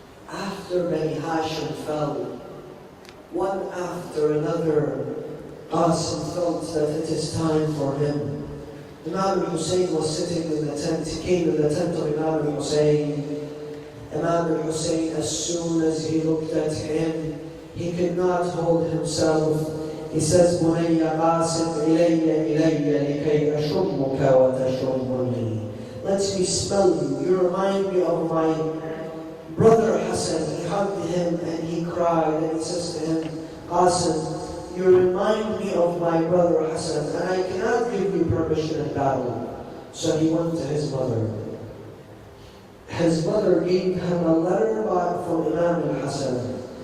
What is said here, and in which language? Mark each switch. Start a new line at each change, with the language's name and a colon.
English: After Bani Hashim fell, one after another, Qasim felt that it is time for him. Imam al-Hussein was sitting in the tent. He came in the tent of Imam al-Hussein. Imam al-Hussein, as soon as he looked at him, he could not hold himself.
Arabic: He says, بُنَيَّ قَاسِمْ إِلَيَّ لِكَيْ أَشُمُّكَ وَتَشُمُّنِي.
English: Let me smell you. You remind me of my brother Hassan. He hugged him and he cried. And he says to him, Qasim, you remind me of my brother Hassan, and I cannot give you permission in battle. So he went to his mother. His mother gave him a letter from Imam al-Hasan.